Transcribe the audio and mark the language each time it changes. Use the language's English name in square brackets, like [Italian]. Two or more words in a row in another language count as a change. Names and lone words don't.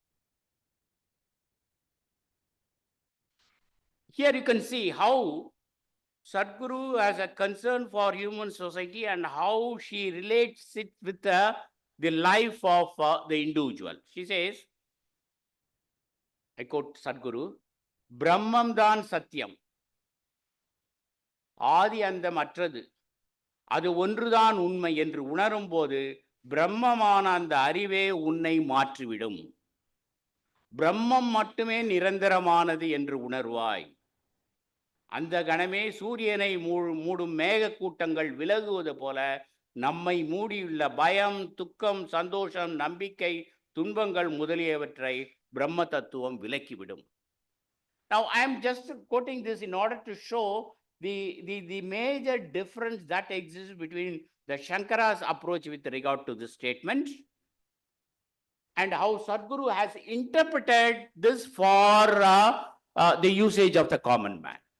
[English] Here you can see how Sadhguru has a concern for human society and how she relates it with the life of the individual. She says, I quote Sadhguru, [Tamil] பிரம்மம் தான் சத்தியம். ஆதி அந்தம் அற்றது, அது ஒன்றுதான் உண்மை என்று உணரும் போது பிரம்மமான அந்த அறிவே உன்னை மாற்றிவிடும். பிரம்மம் மட்டுமே நிரந்தரமானது என்று உணர்வாய். அந்த கணமே சூரியனை மூடும் மேக கூட்டங்கள் விலகுவது போல நம்மை மூடியுள்ள பயம், துக்கம், சந்தோஷம், நம்பிக்கை, துன்பங்கள் முதலியவற்றை பிரம்ம தத்துவம் விலக்கிவிடும். [English] Now I am just quoting this in order to show the major difference that exists between the Shankara's approach with regard to this statement and how Sadhguru has interpreted this for the usage of the common man.